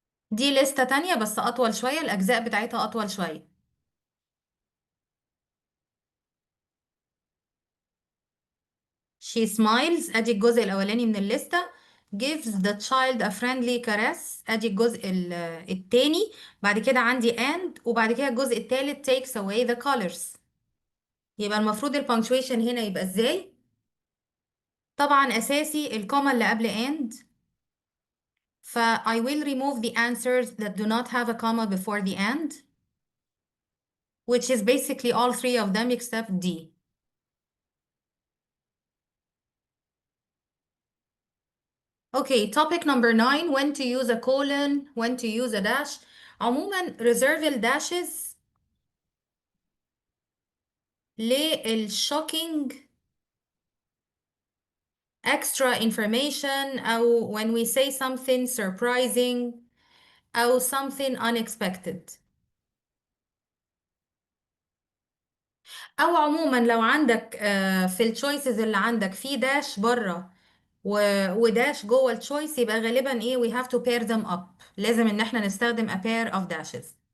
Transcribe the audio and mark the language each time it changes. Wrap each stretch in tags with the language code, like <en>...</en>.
<ar>دي لستة تانية بس أطول شوية، الأجزاء بتاعتها أطول شوية.</ar> <en>She smiles</en> <ar>أدي الجزء الأولاني من الليستة.</ar> <en>gives the child a friendly caress</en> <ar>أدي الجزء التاني. بعد كده عندي and، وبعد كده الجزء التالت</ar> <en>takes away the colors.</en> <ar>يبقى المفروض البنكتويشن هنا يبقى ازاي؟ طبعا أساسي الكوما اللي قبل</ar> <en>and، ف I will remove the answers that do not have a comma before the and, which is basically all three of them except D. Okay, topic number 9: when to use a colon, when to use a dash. عموما reserve الداشز للshocking extra information، أو when we say something surprising أو something unexpected.</en> <ar>أو عموما لو عندك في الchoices اللي عندك في داش بره وداش جوه التشويس، يبقى غالبا ايه</ar> <en>we have to pair them up،</en> <ar>لازم ان احنا نستخدم</ar> <en>a pair of dashes.</en>